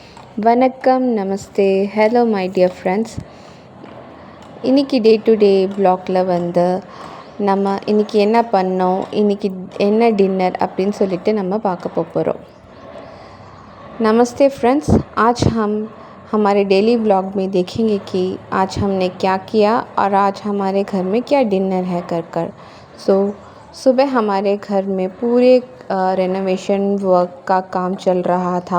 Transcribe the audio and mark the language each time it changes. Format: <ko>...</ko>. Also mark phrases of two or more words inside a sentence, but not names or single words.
<ta>வணக்கம், நமஸ்தே,</ta> <en>hello my dear friends.</en> <ta>இன்றைக்கி</ta> <en>day to day</en> <ta>வ்ளாகில் வந்து நம்ம இன்றைக்கி என்ன பண்ணோம், இன்றைக்கி என்ன டின்னர் அப்படின்னு சொல்லிட்டு நம்ம பார்க்க போகிறோம்.</ta> <hi>नमस्ते फ्रेंड्स, आज हम हमारे</hi> <en>daily vlog</en> <hi>में देखेंगे कि आज हमने क्या किया और आज हमारे घर में क्या डिनर है कर सुबह हमारे घर में पूरे</hi> <en>renovation work</en> <hi>का काम चल रहा था.</hi>